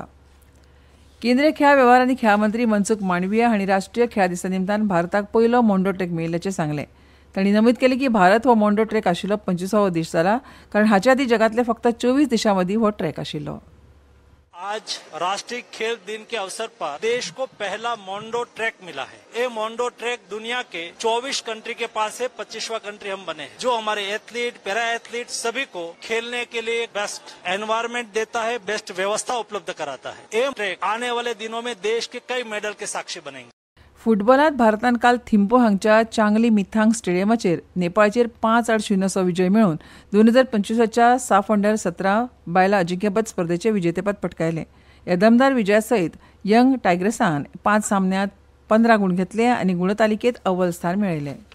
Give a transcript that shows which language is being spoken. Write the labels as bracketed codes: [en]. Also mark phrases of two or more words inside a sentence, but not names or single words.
[kok] केंद्रीय खेळां वेव्हार आनी खेळां मंत्री मनसुख मांडविया हांणी राष्ट्रीय खेळां दिसा निमतान भारताक पयलो मोंडो ट्रॅक मेळिल्ल्याचें सांगलें. तांणी नमूद केलें की भारत हो मोंडो ट्रॅक आशिल्लो 25वो देश जाला, कारण हाचे आदीं जगांतले फक्त 24 देशां मदीं हो ट्रॅक आशिल्लो. [hi] आज राष्ट्रीय खेल दिन के अवसर पर देश को पहला मोंडो ट्रैक मिला है. ये मोंडो ट्रैक दुनिया के 24 कंट्री के पास है. 25वां कंट्री हम बने हैं, जो हमारे एथलीट, [en] para athlete [hi] सभी को खेलने के लिए [en] best environment [hi] देता है, बेस्ट व्यवस्था उपलब्ध कराता है. ये ट्रैक आने वाले दिनों में देश के कई मेडल के साक्षी बनेंगे. [kok] फुटबॉलात भारतान काल थिम्पू हांगच्या चांगली मिथांग स्टेडियमाचेर नेपाळचेर 5-0 असो विजय मेळोवन 2025च्या साफ अंडर 17 बायलां अजिंक्यपद स्पर्धेचें विजेतेपद पटकायलें. ह्या दमदार विजया सयत यंग टायगर्सान 5 सामन्यांत 15 गूण घेतले आनी गुणतालिकेत अव्वल स्थान मेळयलें.